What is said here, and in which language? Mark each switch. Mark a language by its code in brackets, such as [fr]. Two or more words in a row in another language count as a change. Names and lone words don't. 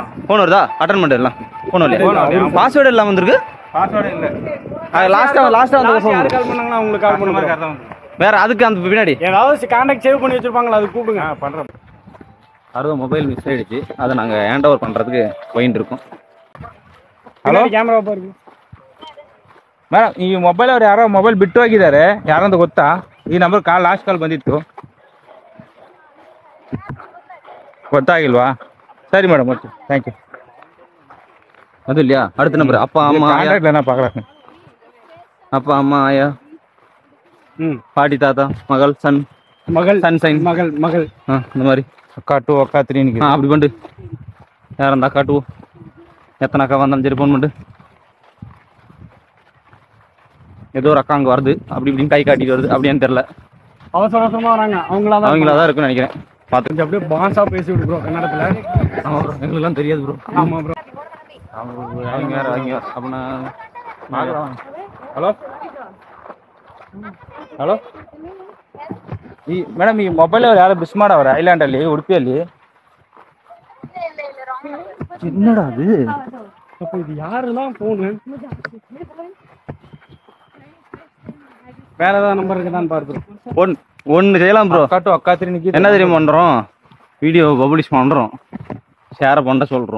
[ta] ஃபோன் வருதா? அட்டன் பண்ணிடலாம். ஃபோன் இல்லையா? பாஸ்வேர்டு இல்லாமல் வந்திருக்கு. பாஸ்வேர்டு இல்லை. லாஸ்ட்டாக வந்து யார் கால் பண்ணாங்கன்னா உங்களுக்கு கால் பண்ணுவாங்க. வேற அதுக்கு அந்த பின்னாடி ஏதாவது [en] contact save [ta] பண்ணி வச்சிருப்பாங்களா, அது கூப்பிடுங்க. பண்ணுறேன். யாரோ மொபைல் மிஸ் ஆகிடுச்சு, அதை நாங்கள் [en] hand over [ta] பண்ணுறதுக்கு போயிட்டு இருக்கோம். [kn] ಹಲೋ ಕ್ಯಾಮ್ರಾ ಬರ್ರಿ ಮೇಡಮ್. ಈ ಮೊಬೈಲ್ ಅವ್ರು ಯಾರೋ ಮೊಬೈಲ್ ಬಿಟ್ಟು ಹೋಗಿದ್ದಾರೆ, ಯಾರಂತ ಗೊತ್ತಾ? ಈ ನಂಬರ್ [en] last call [kn] ಬಂದಿತ್ತು, ಗೊತ್ತಾಗಿಲ್ವಾ? ಸರಿ ಮೇಡಮ್, [en] okay, thank you. [ta] அது இல்லையா? அடுத்த நம்பர் அப்பா அம்மா கான்டாக்ட்ல பார்க்குறேன். அப்பா அம்மா ஆயா பாட்டி தாத்தா மகள் சன் சைன் மகள் இந்த மாதிரி அக்கா 2 அக்கா 3 அப்படி பண்ணு. யார் அந்த அக்கா 2 எத்தனை அக்கா வந்தாலும் சரி ஃபோன் பண்ணு. ஏதோ ஒரு அக்கா அங்கே வருது, அப்படி இப்படின்னு கை காட்டிட்டு வருது, அப்படியான்னு தெரியல. அவசர அவசரமா வராங்க. அவங்களா தான் இருக்குன்னு நினைக்கிறேன். பார்த்து அப்படியே பான்ஸா பேசி விடு ப்ரோ கன்னடத்துல. ஆமாம் ப்ரோ, எங்களுக்குலாம் தெரியாது ப்ரோ. ஆமா ப்ரோ. அவங்க அப்படின்னா [kn] ಹಲೋ ಹಲೋ. ಈ ಮೇಡಮ್, ಈ ಮೊಬೈಲ್ ಅವ್ರು ಯಾರು ಮಿಸ್ ಮಾಡವ್ರೆ ಐಲ್ಯಾಂಡಲ್ಲಿ, ಉಡುಪಿಯಲ್ಲಿ? [ta] என்னடா அது? அப்போ இது யாரெல்லாம் போனு? வேற ஏதாவது நம்பர் இருக்குதான்னு பார்த்துருவோம். ஒன்று செய்யலாம் ப்ரோ. அக்கா 2 அக்கா 3 என்ன தெரியும் பண்ணுறோம்? [en] video publish [ta] பண்ணுறோம், ஷேரை பண்ண சொல்கிறோம்.